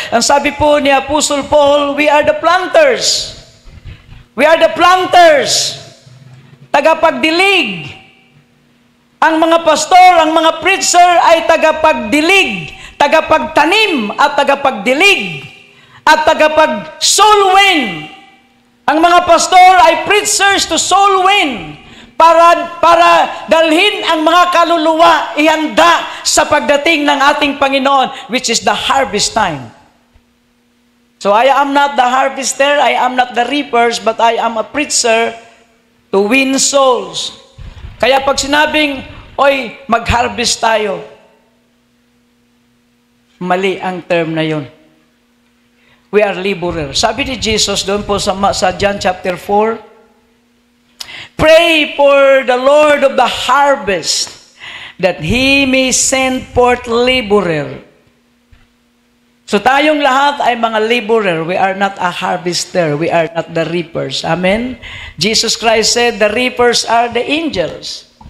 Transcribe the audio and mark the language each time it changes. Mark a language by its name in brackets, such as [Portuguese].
[Filipino] Ang sabi po ni Apostle Paul, [English] we are the planters. We are the planters. [Filipino] Tagapagdilig. Ang mga pastor, ang mga preacher ay tagapagdilig, tagapagtanim at tagapagdilig at tagapag-soul win. Ang mga pastor ay [English] preachers to soul win [Filipino] para dalhin ang mga kaluluwa ihanda sa pagdating ng ating Panginoon, [English] which is the harvest time. So I am not the harvester, I am not the reapers, but I am a preacher to win souls. [Filipino] Kaya pag sinabing, oy, mag-harvest tayo, mali ang term na yun. [English] We are laborers. [Filipino] Sabi ni Jesus doon po sa John chapter 4, [English] pray for the Lord of the harvest that He may send forth laborer. [Filipino] So tayong lahat ay mga laborer. [English] We are not a harvester. We are not the reapers. [Filipino] Amen? [English] Jesus Christ said, the reapers are the angels.